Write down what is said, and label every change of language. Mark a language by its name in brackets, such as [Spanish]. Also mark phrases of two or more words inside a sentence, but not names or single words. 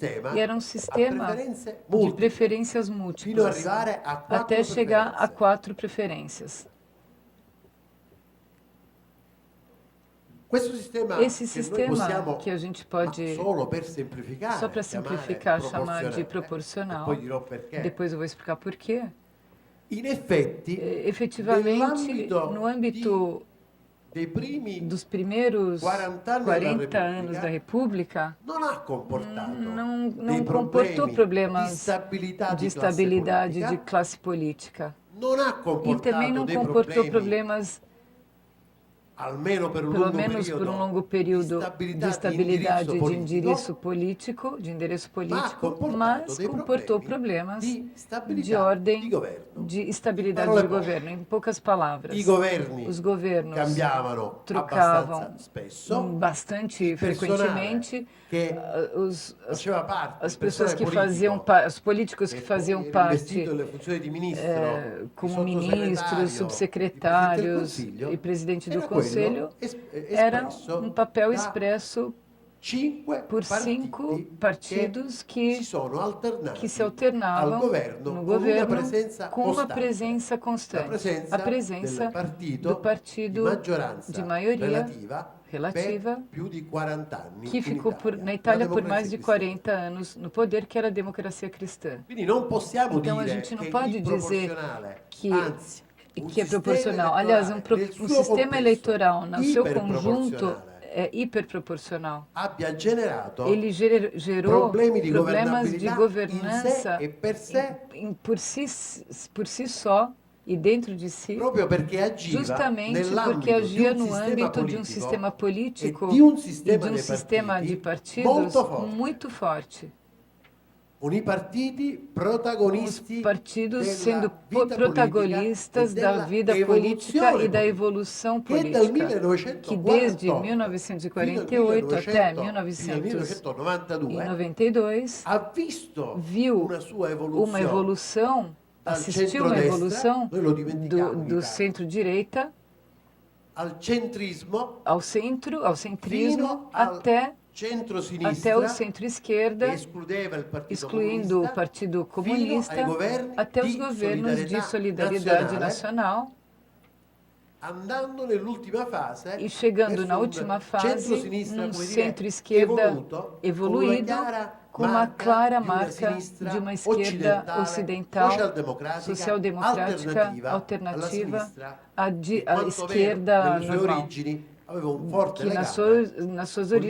[Portuguese] E era um sistema de preferências múltiplas, até chegar a 4 preferências. Esse sistema, que a gente pode, só para simplificar, chamar de proporcional, depois eu vou explicar por quê, [Italian] in effetti, [Portuguese] efetivamente, no âmbito [Italian] dei primi [Portuguese] dos primeiros 40 anos da República, [Italian] non ha comportato [Portuguese] não [Italian] dei [Portuguese] comportou [Italian] problemi [Portuguese] problemas [Italian] di [Portuguese] de estabilidade de classe política. [Italian] non ha [Portuguese] E [Italian] comportato [Portuguese] também não [Italian] dei [Portuguese] comportou [Italian] problemi, [Portuguese] problemas, [Italian] almeno per un [Portuguese] pelo [Italian] lungo [Portuguese] menos por um longo período, de estabilidade de endereço político, mas comportou problemas de ordem de estabilidade de governo. Em poucas palavras, [Italian] I governi [Portuguese] os governos [Italian] cambiavano [Portuguese] trocavam [Italian] abbastanza spesso, [Portuguese] bastante frequentemente. [Italian] che [Portuguese] As [Italian] faceva parte [Portuguese] as [Italian] del [Portuguese] pessoas que [Italian] personale [Portuguese] faziam [Italian] politico, [Portuguese] os políticos que [Italian] che [Portuguese] faziam [Italian] poi era investito [Portuguese] parte [Italian] delle funzioni di ministro, di [Portuguese] como ministros, [Italian] sottosegretario, [Portuguese] subsecretários [Italian] di Presidente del [Portuguese] e presidente do [Italian] era quello [Portuguese] Conselho, era [Italian] espresso [Portuguese] papel [Italian] da [Portuguese] expresso 5 por 5 partidos [Italian] si sono alternati [Portuguese] que se alternavam [Italian] al governo [Portuguese] no [Italian] con [Portuguese] governo com uma com presença uma presença [Italian] La [Portuguese] constante. A presença do partido de maioria relativa [Italian] per più di 40 anni [Portuguese] que [Italian] in [Portuguese] ficou [Italian] Italia, [Portuguese] na Itália [Italian] la [Portuguese] por mais de [Italian] democrazia [Portuguese] 40 anos no poder, que era a democracia cristã. [Italian] Quindi non possiamo [Portuguese] Então a [Italian] dire [Portuguese] gente não [Italian] che [Portuguese] pode [Italian] il [Portuguese] dizer [Italian] proporzionale, [Portuguese] que [Italian] anzi, [Portuguese] que é proporcional. Aliás, um sistema eleitoral, no seu conjunto, é hiperproporcional. [Italian] abbia generato [Portuguese] Ele gerou [Italian] problemi di [Portuguese] problemas de [Italian] governabilità [Portuguese] governança [Italian] in sé e per sé, [Portuguese] por si só e dentro de si, [Italian] proprio perché agiva [Portuguese] justamente porque [Italian] nell'ambito [Portuguese] agia [Italian] di un [Portuguese] no [Italian] sistema [Portuguese] âmbito de um [Italian] politico [Portuguese] sistema político [Italian] e di un [Portuguese] e [Italian] sistema [Portuguese] de um [Italian] dei [Portuguese] sistema [Italian] partiti [Portuguese] de partidos [Italian] molto forte. [Portuguese] muito forte. [Italian] Con i partiti [Portuguese] Os [Italian] protagonisti [Portuguese] partidos [Italian] della [Portuguese] sendo [Italian] vita [Portuguese] protagonistas [Italian] politica [Portuguese] da vida política e da evolução [Italian] che dal [Portuguese] política, que desde 1948 1948 até [Italian] fino al 1992 1992 ha visto [Portuguese] viu [Italian] una sua [Portuguese] uma [Italian] evoluzione [Portuguese] evolução, [Italian] dal [Portuguese] assistiu uma [Italian] centrodestra, [Portuguese] evolução [Italian] noi lo dimentichiamo in [Portuguese] do [Italian] Italia, [Portuguese] centro-direita [Italian] al centrismo [Portuguese] ao centro, ao centrismo, [Italian] fino al [Portuguese] até [Italian] centro-sinistra [Portuguese] o centro-esquerda, [Italian] che escludeva il Partito [Portuguese] excluindo o [Italian] Comunista, [Portuguese] Partido [Italian] fino [Portuguese] Comunista, [Italian] ai governi [Portuguese] até os [Italian] di [Portuguese] governos de solidariedade nacional, [Italian] andando nell'ultima fase [Portuguese] e chegando [Italian] verso [Portuguese] na [Italian] un [Portuguese] última fase, [Italian] centro-sinistra, [Portuguese] num [Italian] come dire, [Portuguese] centro-esquerda evoluído, com uma clara marca [Italian] sinistra [Portuguese] de uma esquerda ocidental, [Italian] social-democratica, [Portuguese] social-democrática, alternativa à esquerda [Italian] nelle sue [Portuguese] normal, [Italian] origini aveva un forte [Portuguese] que [Italian] legame [Portuguese] nas suas com o